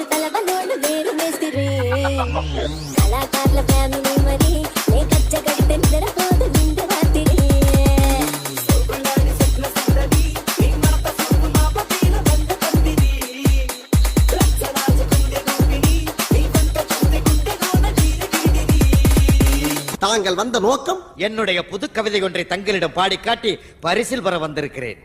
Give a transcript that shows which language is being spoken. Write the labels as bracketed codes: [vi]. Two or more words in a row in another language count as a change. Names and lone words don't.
[te] తలవలోడు వేరు మేస్తిరి కళాకారుల ఫ్యామిలీ మరి నే కచ్చ కడితే నిద్రపోదు నిండు రాత్రి [ta] தாங்கள் வந்த நோக்கம்? என்னுடைய புது கவிதை ஒன்றை தங்களிடம் பாடி காட்டி பரிசில் பெற வந்திருக்கிறேன்.